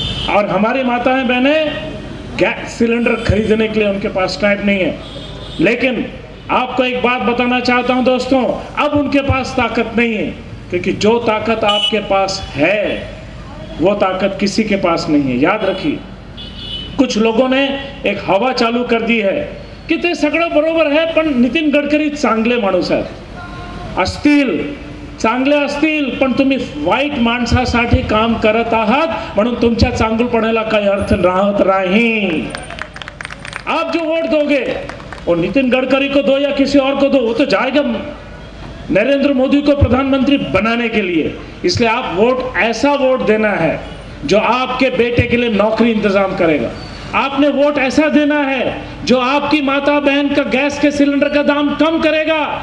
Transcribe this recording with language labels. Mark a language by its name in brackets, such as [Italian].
[Hindi] और हमारी माताएं बहनें गैस सिलेंडर खरीदने के लिए उनके पास टाइम नहीं है। लेकिन आपको एक बात बताना चाहता हूं दोस्तों, अब उनके पास ताकत नहीं है, क्योंकि जो ताकत आपके पास है वो ताकत किसी के पास नहीं है। याद रखिए, कुछ लोगों ने एक हवा चालू कर दी है की [Marathi] ते सगळं बरोबर है, पण नितीन गडकरी चांगले माणूस आहेत, असतील, चांगले असतील, पण तुम्ही वाईट माणसासाठी काम करत आहात म्हणून तुमच्या चांगुलपणाला काही अर्थ राहत नाही। [Hindi] आप जो वोट दोगे वो नितिन गडकरी को दो या किसी और को दो, वो तो जाएगा नरेंद्र मोदी को प्रधानमंत्री बनाने के लिए। इसलिए आप वोट ऐसा वोट देना है जो आपके बेटे के लिए नौकरी इंतजाम करेगा। आपने वोट ऐसा देना है जो आपकी माता बहन का गैस के सिलेंडर का दाम कम करेगा।